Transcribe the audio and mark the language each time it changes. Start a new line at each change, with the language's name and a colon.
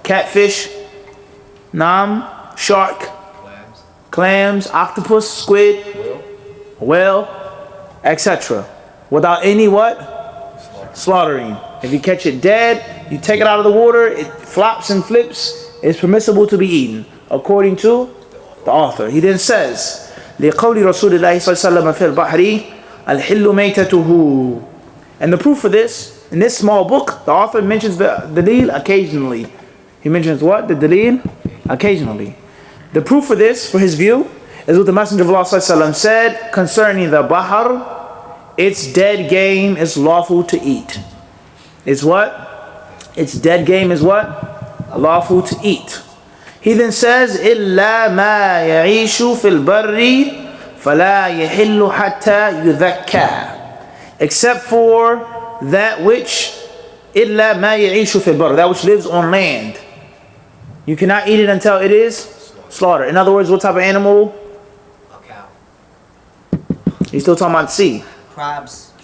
English: Catfish, shark, clams, octopus, squid, whale, etc. Without any what? Slaughtering. If you catch it dead, you take it out of the water, it flops and flips, it's permissible to be eaten, according to the author.
Arabic: He then says, لِقَوْلِ رَسُولِ اللَّهِ صَلَّى اللَّهُ عَلَيْهِ وَسَلَّمَ فِي الْبَحْرِ الْحِلُّ مَيْتَتُهُ.
English: And the proof for this, in this small book, the author mentions the dalil occasionally. He mentions what? The dalil occasionally. The proof for this, for his view, is what the Messenger of Allah ﷺ said concerning the bahar. Its dead game is lawful to eat. It's what? Its dead game is what? Lawful to eat.
Arabic: He then says, إِلَّا مَا يَعِيشُ فِي الْبَرِّ فَلَا يَحِلُّ حَتَّى يُذَكَّى.
English: Except for that which
Arabic: إِلَّا مَا يَعِيشُ فِي الْبَرِّ,
English: that which lives on land. You cannot eat it until it is slaughtered. In other words, what type of animal? A cow. He's still talking about sea. Crabs.